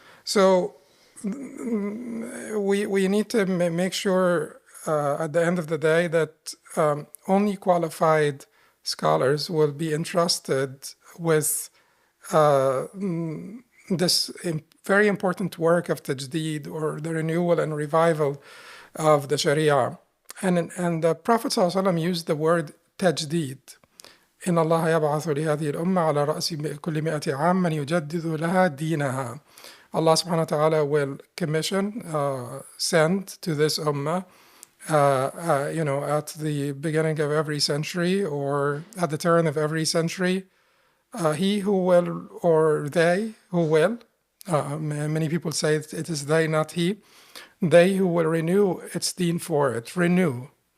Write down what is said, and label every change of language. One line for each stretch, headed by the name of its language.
English: So we need to make sure at the end of the day that only qualified scholars will be entrusted with this very important work of tajdeed, or the renewal and revival of the Sharia. And the Prophet ﷺ used the word tajdeed.
Arabic: إن الله يبعث لهذه الأمة على رأس كل 100 عام من يجدد لها دينها.
English: Allah subhanahu wa ta'ala will commission, send to this ummah, at the beginning of every century or at the turn of every century, he who will, or they who will, many people say it is they, not he, they who will renew its deen for it, renew.